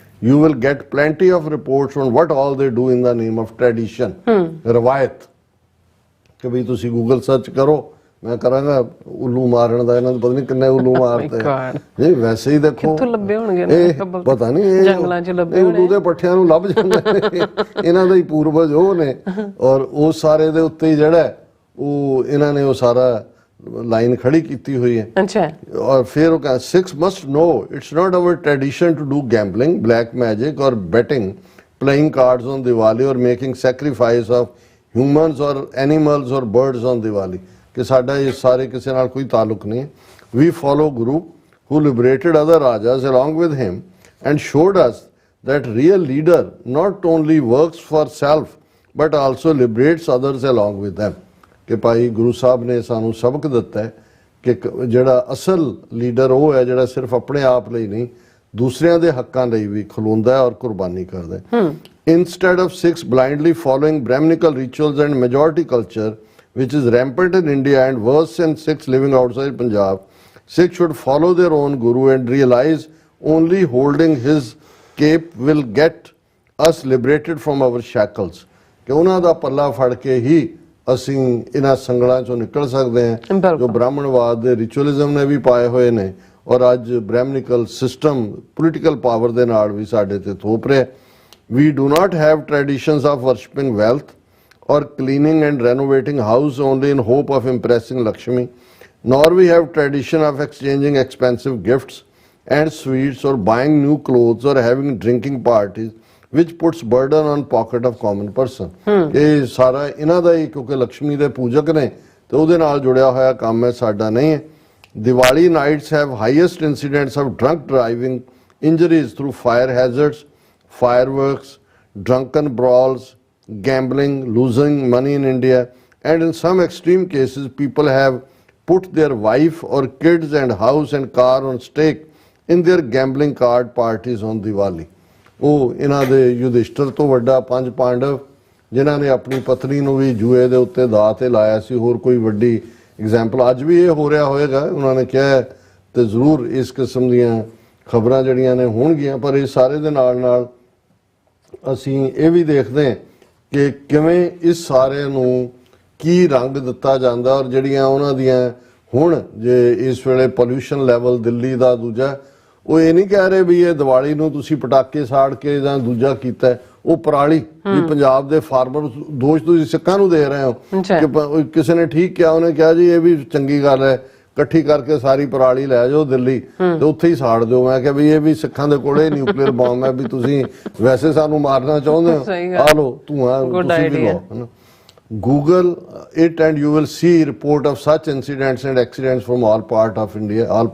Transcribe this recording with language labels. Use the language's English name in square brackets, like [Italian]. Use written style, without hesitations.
[English] You will get plenty of reports on what all they do in the name of tradition. [Punjabi] ਰਵਾਇਤ ਕਿ ਵੀ ਤੁਸੀਂ Google search ਕਰੋ, ਮੈਂ ਕਰਾਂਗਾ ਉੱਲੂ ਮਾਰਨ ਦਾ, ਇਹਨਾਂ ਨੂੰ ਪਤਾ ਨਹੀਂ ਕਿੰਨੇ ਉੱਲੂ ਮਾਰਤੇ ਨਹੀਂ. ਵੈਸੇ ਹੀ ਦੇਖੋ ਕਿੱਥੋਂ ਲੱਭੇ ਹੋਣਗੇ, ਪਤਾ ਨਹੀਂ, ਇਹ ਜੰਗਲਾਂ 'ਚ ਲੱਭੇ ਉੱਲੂ ਦੇ ਪੱਠਿਆਂ ਨੂੰ ਲੱਭ ਜਾਂਦੇ ਨੇ, ਇਹਨਾਂ ਦੇ ਹੀ ਪੂਰਵਜ ਉਹ ਨੇ. ਔਰ ਉਹ ਸਾਰੇ ਦੇ ਉੱਤੇ ਹੀ ਜਿਹੜਾ ਉਹ ਇਹਨਾਂ ਨੇ ਉਹ ਸਾਰਾ ਲਾਈਨ ਖੜੀ ਕੀਤੀ ਹੋਈ ਹੈ. ਅੱਛਾ. ਔਰ ਫਿਰ ਉਹ ਕਹਿੰਦਾ [English] Sikhs must know it's not our tradition to do gambling, black magic or betting, playing cards on Diwali or making sacrifice of humans or animals or birds on Diwali. [Punjabi] ਕਿ ਸਾਡਾ ਇਹ ਸਾਰੇ ਕਿਸੇ ਨਾਲ ਕੋਈ ਤਾਲੁਕ ਨਹੀਂ. [English] We follow Guru who liberated other rajas along with him and showed us that real leader not only works for self but also liberates others along with them. [Punjabi] ਕਿ ਭਾਈ ਗੁਰੂ ਸਾਹਿਬ ਨੇ ਸਾਨੂੰ ਸਬਕ ਦਿੱਤਾ ਹੈ ਕਿ ਜਿਹੜਾ ਅਸਲ ਲੀਡਰ ਉਹ ਹੈ ਜਿਹੜਾ ਸਿਰਫ ਆਪਣੇ ਆਪ ਲਈ ਨਹੀਂ ਦੂਸਰਿਆਂ ਦੇ ਹੱਕਾਂ ਲਈ ਵੀ ਖਲੋਂਦਾ ਹੈ ਔਰ ਕੁਰਬਾਨੀ ਕਰਦਾ ਹੈ. [English] Instead of Sikhs blindly following Brahminical rituals and majority culture which is rampant in India and worse in Sikhs living outside Punjab, Sikhs should follow their own Guru and realize only holding his cape will get us liberated from our shackles. [Punjabi] ਕਿ ਉਹਨਾਂ ਦਾ ਪੱਲਾ ਫੜ ਕੇ ਹੀ ਅਸੀਂ ਇਹਨਾਂ ਸੰਗਲਾਂ ਚੋਂ ਨਿਕਲ ਸਕਦੇ ਹਾਂ ਜੋ ਬ੍ਰਾਹਮਣਵਾਦ ਦੇ ਰਿਚੁਅਲਿਜ਼ਮ ਨੇ ਵੀ ਪਾਏ ਹੋਏ ਨੇ ਔਰ ਅੱਜ ਬ੍ਰਾਹਮਣਿਕਲ ਸਿਸਟਮ ਪੋਲੀਟੀਕਲ ਪਾਵਰ ਦੇ ਨਾਲ ਵੀ ਸਾਡੇ ਤੇ ਥੋਪ ਰਿਹਾ. [English] We do not have traditions of worshipping wealth or cleaning and renovating house only in hope of impressing Lakshmi, nor we have tradition of exchanging expensive gifts and sweets or buying new clothes or having drinking parties which puts burden on pocket of common person. [Punjabi] ਇਹ ਸਾਰਾ ਇਹਨਾਂ ਦਾ ਹੀ ਕਿਉਂਕਿ ਲక్ష్ਮੀ ਦੇ ਪੂਜਕ ਨੇ ਤੇ ਉਹਦੇ ਨਾਲ ਜੁੜਿਆ ਹੋਇਆ ਕੰਮ ਹੈ, ਸਾਡਾ ਨਹੀਂ ਹੈ. [English] Diwali nights have highest incidents of drunk driving, injuries through fire hazards, fireworks, drunken brawls, gambling, losing money in India, and in some extreme cases people have put their wife or kids and house and car on stake in their gambling card parties on Diwali. [Punjabi] ਉਹ ਇਹਨਾਂ ਦੇ ਯੁਧਿਸ਼ਟਰ ਤੋਂ ਵੱਡਾ 5 ਪਾਂਡਵ ਜਿਨ੍ਹਾਂ ਨੇ ਆਪਣੀ ਪਤਨੀ ਨੂੰ ਵੀ ਜੂਏ ਦੇ ਉੱਤੇ ਦਾਅ ਤੇ ਲਾਇਆ ਸੀ, ਹੋਰ ਕੋਈ ਵੱਡੀ ਐਗਜ਼ਾਮਪਲ ਅੱਜ ਵੀ ਇਹ ਹੋ ਰਿਹਾ ਹੋਏਗਾ ਉਹਨਾਂ ਨੇ ਕਿਹਾ, ਤੇ ਜ਼ਰੂਰ ਇਸ ਕਿਸਮ ਦੀਆਂ ਖਬਰਾਂ ਜਿਹੜੀਆਂ ਨੇ ਹੋਣਗੀਆਂ. ਪਰ ਇਹ ਸਾਰੇ ਦੇ ਨਾਲ ਨਾਲ ਅਸੀਂ ਇਹ ਵੀ ਦੇਖਦੇ ਹਾਂ ਕਿ ਕਿਵੇਂ ਇਸ ਸਾਰੇ ਨੂੰ ਕੀ ਰੰਗ ਦਿੱਤਾ ਜਾਂਦਾ ਔਰ ਜਿਹੜੀਆਂ ਉਹਨਾਂ ਦੀਆਂ ਹੁਣ ਜੇ ਇਸ ਵੇਲੇ ਪੋਲਿਊਸ਼ਨ ਲੈਵਲ ਦਿੱਲੀ ਦਾ ਦੂਜਾ, ਉਹ ਇਹ ਨਹੀਂ ਕਹਿ ਰਹੇ ਵੀ ਇਹ ਦੀਵਾਲੀ ਨੂੰ ਤੁਸੀਂ ਪਟਾਕੇ ਸਾੜ ਕੇ ਜਾਂ ਦੂਜਾ ਕੀਤਾ, ਉਹ ਪਰਾਲੀ ਵੀ ਪੰਜਾਬ ਦੇ ਫਾਰਮਰ ਦੋਸ਼ ਤੁਸੀਂ ਸਿੱਖਾਂ ਨੂੰ ਦੇ ਰਹੇ ਹੋ. ਕਿ ਕਿਸੇ ਨੇ ਠੀਕ ਕਿਹਾ, ਉਹਨੇ ਕਿਹਾ ਜੀ ਇਹ ਵੀ ਚੰਗੀ ਗੱਲ ਹੈ, ਇਕੱਠੀ ਕਰਕੇ ਸਾਰੀ ਪਰਾਲੀ ਲੈ ਜਾਓ ਦਿੱਲੀ ਤੇ ਉੱਥੇ ਹੀ ਸਾੜ ਦਿਓ. ਮੈਂ ਕਿਹਾ ਵੀ ਇਹ ਵੀ ਸਿੱਖਾਂ ਦੇ ਕੋਲੇ ਨਿਊਕਲੀਅਰ ਬੰਬ ਹੈ, ਵੀ ਤੁਸੀਂ ਵੈਸੇ ਸਾਨੂੰ ਮਾਰਨਾ ਚਾਹੁੰਦੇ ਹੋ, ਆ ਲੋ ਧੂਆਂ ਤੁਸੀਂ ਵੀ ਲਓ. [English] Google it and you will see report of such incidents and accidents from all parts of India.